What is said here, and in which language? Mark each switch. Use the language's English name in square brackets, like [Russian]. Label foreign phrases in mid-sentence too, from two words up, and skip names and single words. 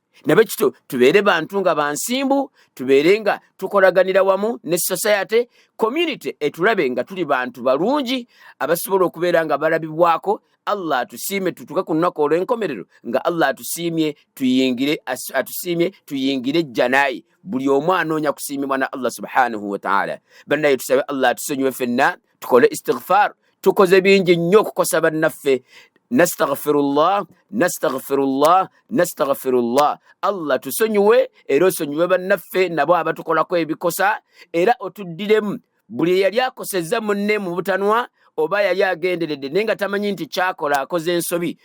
[Ganda] Nabekito tubeere bantu nga bansimbu, tubeere nga tukolaganira wamu ne [English] society, community [Ganda] etulabe nga tuli bantu balungi abasobola okubeera nga balabibwako. Allah atusiime tutuke ku lunaku olw'enkomerero nga Allah atusiimye tuyingire janayi. Buli omu anoonya kusiimibwa na Allah [Arabic] سبحانه وتعالى. [Ganda] Bannaye tusabe Allah atusonyiwe ffenna, tukole istighfar. Tukoze bingi nnyo okukosa bannaffe. [Arabic] نستغفر الله، نستغفر الله، نستغفر الله. [Ganda] Allah tusonyiwe era osonyiwe bannaffe nabo abatukolako ebikosa, era otuddiremu buli yali akosezza munne mu butanwa oba yali agenderedde naye nga tamanyi nti kyakola akoze ensobi.